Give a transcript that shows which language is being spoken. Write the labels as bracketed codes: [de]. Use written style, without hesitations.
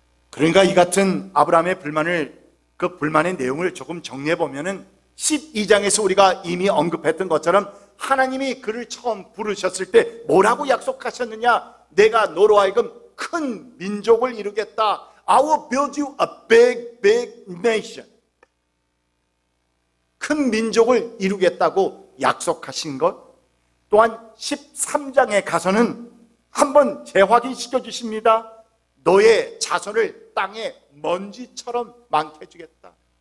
[ko] 그러니까 이 같은 아브라함의 그 불만의 내용을 조금 정리해 보면은 12장에서 우리가 이미 언급했던 것처럼 하나님이 그를 처음 부르셨을 때 뭐라고 약속하셨느냐? 내가 너로 하여금 큰 민족을 이루겠다. [en] I will build you a big, big nation. [ko] 큰 민족을 이루겠다고 약속하신 것. 또한 13장에 가서는 한번 재확인시켜 주십니다. 너의 자손을 땅에 먼지처럼 많게 해주겠다.